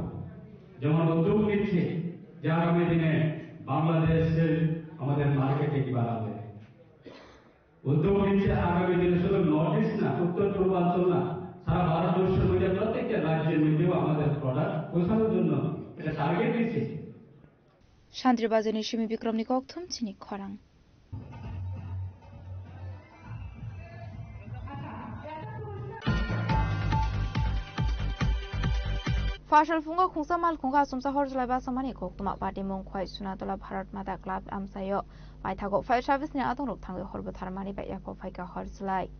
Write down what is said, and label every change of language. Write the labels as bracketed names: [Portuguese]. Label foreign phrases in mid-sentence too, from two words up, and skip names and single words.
[Bangla] যেমন উদ্যোগ নিচ্ছে যে আগামী দিনে বাংলাদেশের আমাদের মার্কেটে কি বাড়াবে, উদ্যোগ নিচ্ছে আগামী দিনে শুধু নর্থ ইস্ট না, উত্তর পূর্বাঞ্চল না, সারা ভারতবর্ষের মধ্যে প্রত্যেকটা রাজ্যের মধ্যেও আমাদের প্রোডাক্ট পৌঁছানোর জন্য এটা টার্গেট দিচ্ছে। [Kok Borok] শান্তিবাজানি সিমি বিক্রমনি ককথম চিনি খরাং। Fashal funga khungsa mal khunga sumsa horjlai ba samani koktuma party mong khwai sunatola Bharat Mata Club amsayo paithago [English] fire service [Kok Borok] ni atong rok thangwe horbo tharmani ba yapo phaika horjlai